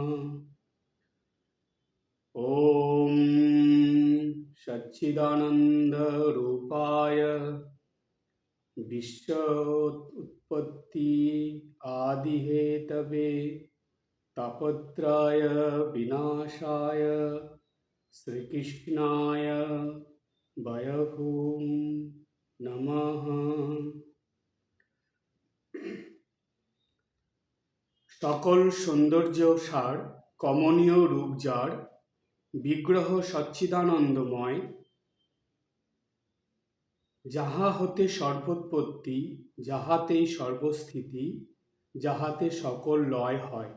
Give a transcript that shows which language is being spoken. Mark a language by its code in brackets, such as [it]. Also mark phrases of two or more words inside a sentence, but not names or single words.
[sa] ॐ सच्चिदानन्दरूपाय विश्व उत्पत्ति आदिहेतवे तापत्रय विनाशाय श्रीकृष्णाय वयभूम नमः। [bn] সকল সৌন্দর্য সার কমনীয় রূপ যার, বিগ্রহ সচ্চিদানন্দময়, যাহা হতে সর্বোৎপত্তি, যাহাতেই সর্বস্থিতি, যাহাতে সকল লয় হয়।